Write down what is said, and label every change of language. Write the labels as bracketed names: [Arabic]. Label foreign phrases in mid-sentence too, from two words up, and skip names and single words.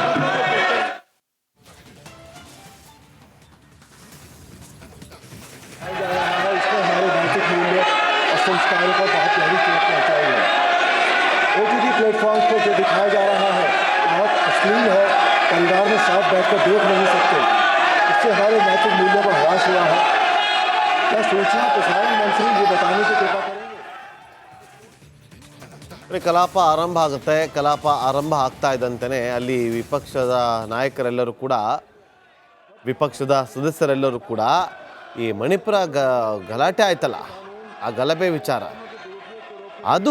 [Hindi] इसमें हमारे नैतिक मूल्य और संस्कारों को बहुत गहरी चोट पहुँचाई है। OTT प्लेटफॉर्म पर जो दिखाया जा रहा है बहुत अश्लील है, परिवार में साथ बैठकर देख नहीं सकते, इससे हमारे नैतिक मूल्यों का ह्रास हुआ है। क्या सूचना प्रसारण मंत्री ये बताने की कृपा करेंगे? [Kannada] ಕಲಾಪ ಆರಂಭ ಆಗುತ್ತೆ. ಕಲಾಪ ಆರಂಭ ಆಗ್ತಾ ಇದ್ದಂತೆಯೇ ಅಲ್ಲಿ ವಿಪಕ್ಷದ ನಾಯಕರೆಲ್ಲರೂ ಕೂಡ, ವಿಪಕ್ಷದ ಸದಸ್ಯರೆಲ್ಲರೂ ಕೂಡ ಈ ಮಣಿಪುರ ಗಲಾಟೆ ಆಯ್ತಲ್ಲ, ಆ ಗಲಭೆ ವಿಚಾರ ಅದು